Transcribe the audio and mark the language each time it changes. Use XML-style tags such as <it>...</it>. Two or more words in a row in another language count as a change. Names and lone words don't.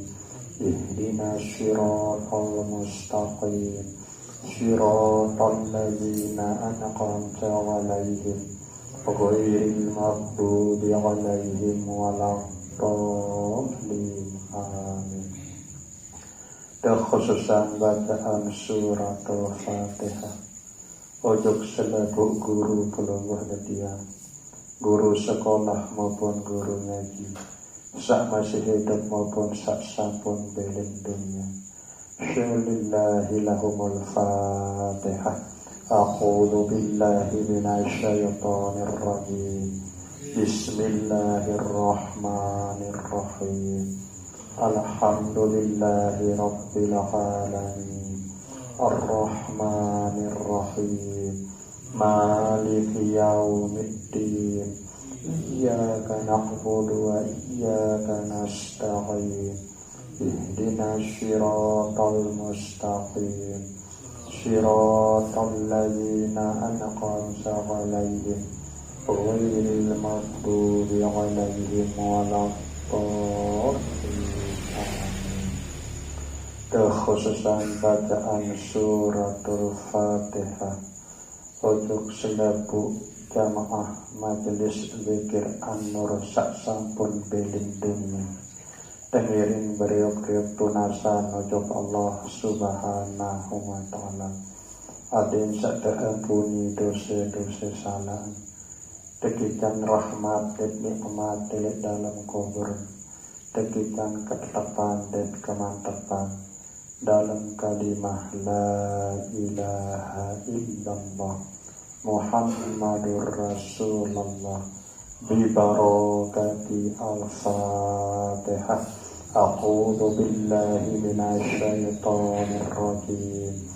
<ar>اهدنا الصراط المستقيم. صراط الذين أنعمت عليهم غير المغضوب عليهم ولا الضالين.</ar> <sas>Amin. Khususan bacaan suratul Fatihah ujug selebu guru keluar dia, guru sekolah maupun guru ngaji, sak masih hidup maupun sak sampun belin dunia.</sas> <ar>سؤل الله لهم الفاتحة. أعوذ بالله من الشيطان الرجيم. بسم الله الرحمن الرحيم. الحمد لله رب العالمين. الرحمن الرحيم مالك يوم الدين. إياك نعبد وإياك نستعين. اهدنا الصراط المستقيم. صراط الذين أنعمت عليهم غير المغضوب عليهم ولا الضالين.</ar> <sas>Kekhususan bacaan suratul Fatihah ujug selebu jamaah majelis zikir An-Nur sak sampun belin dunia. Tengiring beriuk-riuk tunasan ujug Allah</sas> <ar>سبحانه وتعالى.</ar> <sas>Adin sak terampuni dosa-dosa salah. Tekikan rahmat dan nikmat di dalam kubur. Tekikan ketetapan dan kemantapan dalam kalimah</sas> <ar>لا إله إلا الله محمد رسول الله ببركة الفاتحة. أعوذ بالله من الشيطان الرجيم.</ar>